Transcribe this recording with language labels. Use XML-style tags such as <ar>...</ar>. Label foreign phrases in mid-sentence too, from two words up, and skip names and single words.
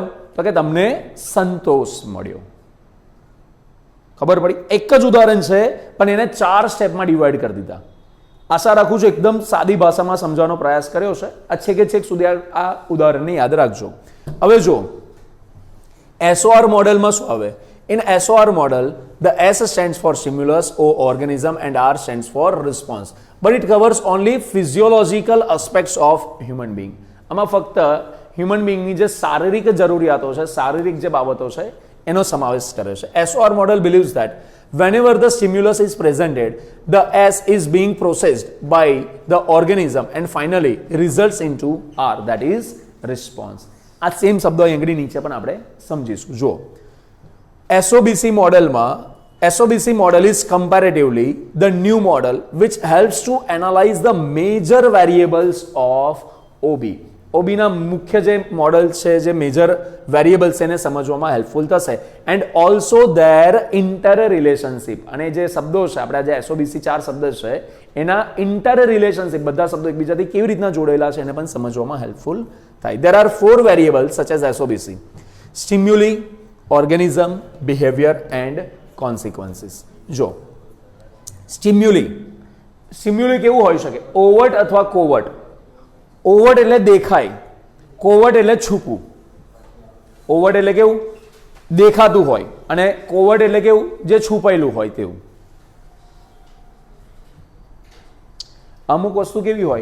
<gu>તો કે તમને સંતોષ મળ્યો. ખબર પડી? એક જ ઉદાહરણ છે પણ એને 4 સ્ટેપમાં ડિવાઈડ કરી દીધા. આશા રાખું છું એકદમ સાદી ભાષામાં સમજવાનો પ્રયાસ કર્યો છે. આ છેકે છેક સુધી આ ઉદાહરણને યાદ રાખજો. હવે જો SOR મોડેલમાં શું આવે?</gu> <en>ઇન SOR model the S stands for stimulus, O organism, and R stands for response, but it covers only physiological aspects of human being.</en> <gu>આમાં ફક્ત</gu> <en>human beingની</en> <gu>જે શારીરિક જરૂરિયાતો છે, શારીરિક જે બાબતો છે એનો સમાવેશ કરે છે.</gu> <en>SOR model believes that whenever the stimulus is presented the S is being processed by the organism and finally results into R, that is response.</en> <gu>આ સેમ શબ્દો અહીં નીચે પણ આપણે સમજીશું. જો</gu> <en>SOBC model is comparatively the new model which helps to analyze the major variables of OB.</en> <gu>OB ના મુખ્ય જે મોડલ છે, જે</gu> <en>major variables</en> <gu>એને સમજવામાં હેલ્પફુલ થશે.</gu> <en>And also their inter relationship.</en> <gu>અને જે શબ્દો છે આપણા જે એસઓબીસી 4 શબ્દ છે એના</gu> <en>inter relationship,</en> <gu>બધા શબ્દો એકબીજાથી કેવી રીતના જોડેલા છે એને પણ સમજવામાં હેલ્પફુલ થાય.</gu> <en>There are 4 variables such as SOBC: stimuli, organism, behavior and consequences.</en> <gu>જો સ્ટિમ્યુલી કેવું હોઈ શકે? ઓવર્ટ અથવા કોવર્ટ. ઓવર્ટ એટલે દેખાય, કોવર્ટ એટલે છુપું. ઓવર્ટ એટલે કેવું? દેખાતું હોય, અને કોવર્ટ એટલે કેવું? જે છુપાયેલું હોય તેવું. અમુક વસ્તુ કેવી હોય?</gu>